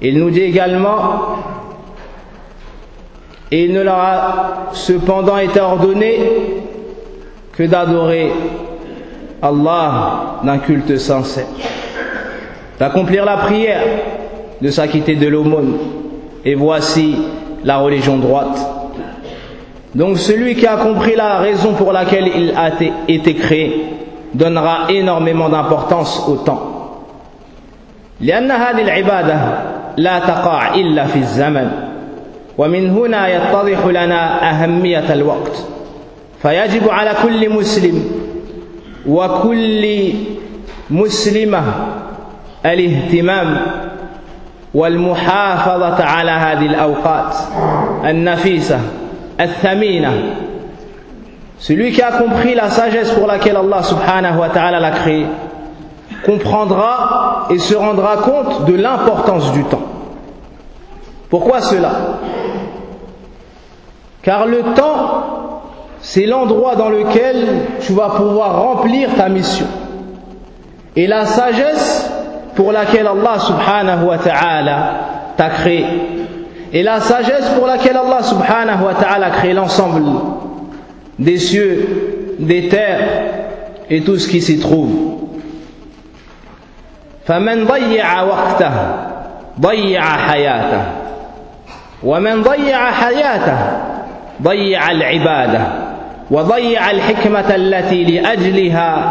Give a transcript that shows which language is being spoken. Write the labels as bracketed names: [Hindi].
[French] Il nous dit également: il ne leur a cependant été ordonné que d'adorer Allah d'un culte sincère, d'accomplir la prière, de s'acquitter de l'aumône, et voici la religion droite. Donc celui qui a compris la raison pour laquelle il a été créé donnera énormément d'importance au temps. [Arabic] لأن هذه العبادة لا تقع إلا في الزمن، ومن هنا يتضح لنا أهمية الوقت. فيجب على كل مسلم وكل مسلمة الاهتمام والمحافظة على هذه الأوقات النفيسة الثمينة. [French] Celui qui a compris la sagesse pour laquelle Allah [Arabic] سبحانه وتعالى [French] l'a créé comprendra et se rendra compte de l'importance du temps. Pourquoi cela? Car le temps, C'est l'endroit dans lequel tu vas pouvoir remplir ta mission. Et la sagesse pour laquelle Allah subhanahu wa ta'ala t'a créé. Et la sagesse pour laquelle Allah subhanahu wa ta'ala a créé l'ensemble des cieux, des terres et tout ce qui s'y trouve. [Arabic] فَمَنْ ضَيِّعَ وَقْتَهُ ضَيِّعَ حَيَاتَهُ وَمَنْ ضَيِّعَ حَيَاتَهُ ضَيِّعَ الْعِبَادَةِ وَضَيِّعَ الْحِكْمَةَ الَّتِي لِأَجْلِهَا